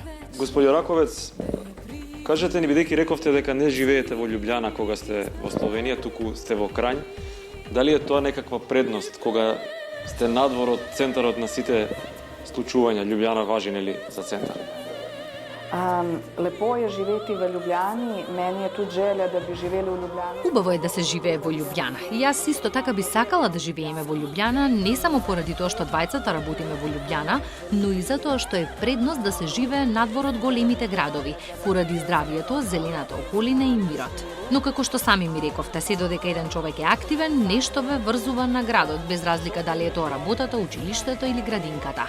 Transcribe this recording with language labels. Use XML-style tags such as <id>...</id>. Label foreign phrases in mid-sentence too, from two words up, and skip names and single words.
<mk>Господјо Раковец, кажете ни, бидејќи рековте дека не живеете во Љубљана кога сте во Словенија, туку сте во Крањ, дали е тоа некаква предност кога сте надвор од центарот на сите случувања? Љубљана важи, нели, за центар?</mk> <sl>Lepo je živeti v Ljubljani, meni je tudi želja da bi živeli v Ljubljani.</sl> <mk>Убаво е да се живее во Љубљана. Јас исто така би сакала да живееме во Љубљана, не само поради тоа што двајцата работиме во Љубљана, но и затоа што е предност да се живее надвор од големите градови, поради здравието, зелената околина и мирот. Но како што сами ми рековте, се додека еден човек е активен, нешто ве врзува на градот, без разлика дали е тоа работата, училиштето или градинката.</mk>